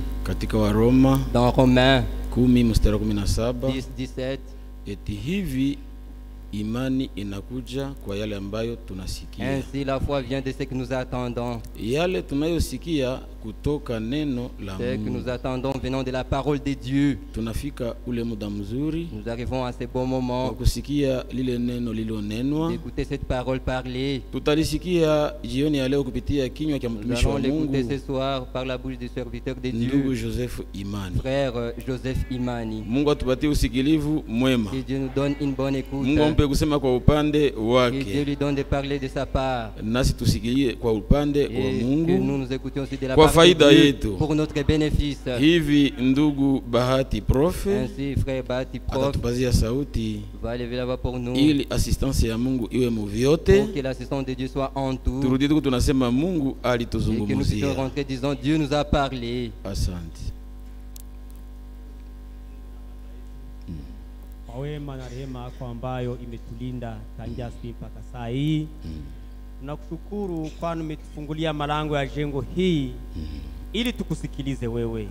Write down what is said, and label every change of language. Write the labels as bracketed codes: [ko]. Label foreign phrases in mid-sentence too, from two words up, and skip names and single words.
[sw] katika Waroma [fr] dans Romains [sw] 10:17, [fr] 10:17, [sw] eti hivi imani inakuja kwa yale ambayo tunasikia. [fr] ainsi la foi vient de ce que nous attendons. [sw] Yale tunayosikia kutoka neno la [fr] Ce que [sw] Mungu. [fr] nous attendons venant de la parole de Dieu. [sw] Tunafika ule muda mzuri [fr] Nous arrivons à ce bon [sw] wa [fr] moment [sw] kusikia lile neno lililonenwa. [fr] d'écouter cette parole parler. [sw] Tutalisikia jioni ya leo kupitia kinywa cha [fr] Nous [sw] mtumishi [fr] allons [sw] wa [fr] l'écouter [sw] Mungu [fr] ce soir par la bouche du serviteur de [sw] ndugu [fr] Dieu, [sw] Joseph Imani. [fr] frère Joseph Imani. [sw] Mungu atupatie usikilivu mwema. [fr] Que Dieu nous donne une bonne écoute. [sw] Mungu ampe kusema kwa upande [fr] Que Dieu [sw] wake, [fr] lui donne de parler de sa part. [sw] nasi tusikilie kwa upande wa [fr] Et que [sw] Mungu. [fr] nous nous écoutions aussi de la [sw] Kwa [fr] part de [sw] faida [fr] Dieu [sw] yetu. [fr] pour notre bénéfice. [sw] Hivi ndugu Bahati Profe [fr] Ainsi, frère Bati Prof [sw] atatupazia sauti [fr] va lever la voix pour nous, [sw] ili assistance ya Mungu iwe mu vyote. [fr] pour que l'assistance de Dieu soit en tout. [sw] Turudi tuku tunasema Mungu [fr] Et que nous puissions [sw] alituzungumzia. [fr] rentrer disant Dieu nous a parlé. [sw] Asante. Kwa wema na rehema yako ambayo imetulinda tangia asubuhi mpaka saa hii. Tunakushukuru kwani umetufungulia malango ya jengo hii ili tukusikilize wewe.